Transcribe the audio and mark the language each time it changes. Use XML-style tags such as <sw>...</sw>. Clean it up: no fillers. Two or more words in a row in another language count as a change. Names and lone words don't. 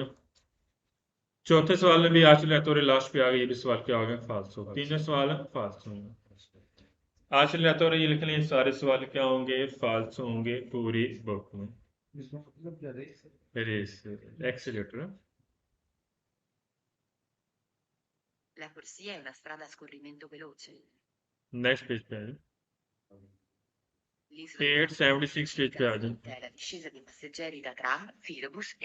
<hi>चौथे सवाल में भी आज चले तो लास्ट पे आ गया ये भी सवाल क्या हो गया फाल्स हो। तीनों सवाल फाल्स होंगे। आज चले तो ये लिख लें सारे सवाल क्या होंगे फाल्स होंगे पूरी बुक में।</hi> <en>race accelerator</en> <it>La corsia è una strada a scorrimento veloce.</it> <hi>नेक्स्ट पेज पे है L'isola 876 पेज पे आ जाए।</hi> <it>è la discesa di passeggeri da tram, filobus e</it>